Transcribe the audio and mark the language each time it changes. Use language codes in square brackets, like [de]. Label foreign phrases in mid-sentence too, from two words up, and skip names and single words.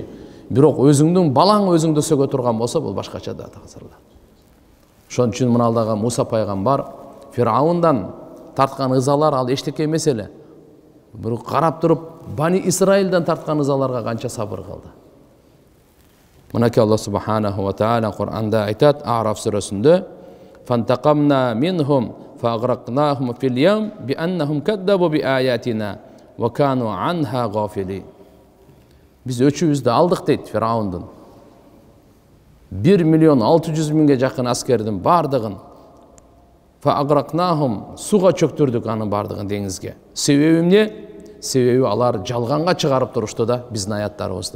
[ky] Бирок өзүңдүн балаң өзүңдү сөгө турган болсо, бул башкача да тазырла. Ошон үчүн мыналдагы Муса пайгамбар Фир'аундан тарткан ызалар ал эчтеке эмес эле. Бирок карап туруп, Бани Исраилден тарткан ызаларга канча сабыр кылды. Мынакей [ar] الله سبحانه وتعالى [ky] Кур'анда айтат, А'раф сүрөсүндө: [ar] "فانتقمنا منهم فأغرقناهم في اليم بأنهم كذبوا بآياتنا وكانوا عنها غافلين." [ky] Biz өчүбүздү алдык дейт Фир'аундун. 1.600.000 жакын аскердин бардыгын fa'aghraqnahum суга чөктүрдүк анын бардыгын деңизге. Себеби эмне? Себеби алар жалганга чыгарып турушту да биздин аяттарыбызды.